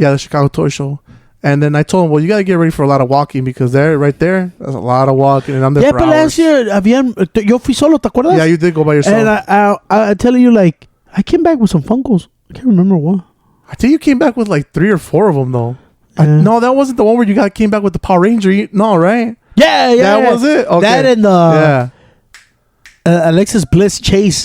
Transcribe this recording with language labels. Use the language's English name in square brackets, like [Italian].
[English] Yeah, the Chicago Toy Show. And then I told them, well, you gotta get ready for a lot of walking, because there's a lot of walking, and I'm there for hours. Last year [Spanish] yo fui solo, ¿te acuerdas? [English] Yeah, you did go by yourself. And I'm telling you, like, I came back with some Funkos. I can't remember what. I think you came back with like 3 or 4 of them though. Yeah. No, that wasn't the one where you came back with the Power Ranger. No, right? Yeah. That was it. Okay. That and Alexis Bliss Chase.